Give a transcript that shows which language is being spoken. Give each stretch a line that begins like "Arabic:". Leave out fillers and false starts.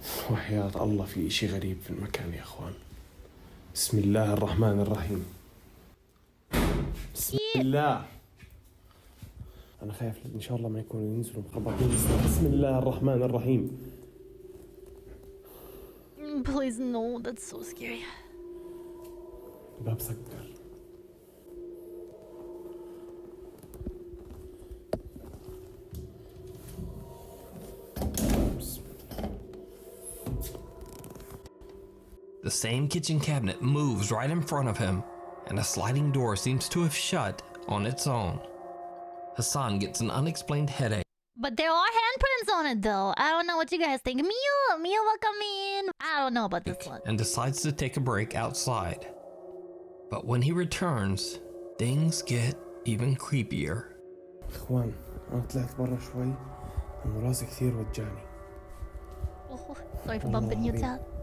Arabic: وحياة الله في إشي غريب في المكان يا أخوان. بسم الله الرحمن الرحيم. بسم الله. أنا خايف إن شاء الله ما يكونوا ينزلوا مخبطين. بسم الله الرحمن الرحيم.
English: Please no, that's so scary.
Arabic: الباب سكر.
English: The same kitchen cabinet moves right in front of him, and a sliding door seems to have shut on its own. Hassan gets an unexplained headache. But there are handprints on it though. I don't know what you guys think. Mia, welcome in. I don't know about this one. And decides to take a break outside. But when he returns, things get even creepier.
Arabic: إخوان أنا طلعت برا شوي إنه راسي كثير وجعني.
English: Oh, sorry for bumping you, Tad.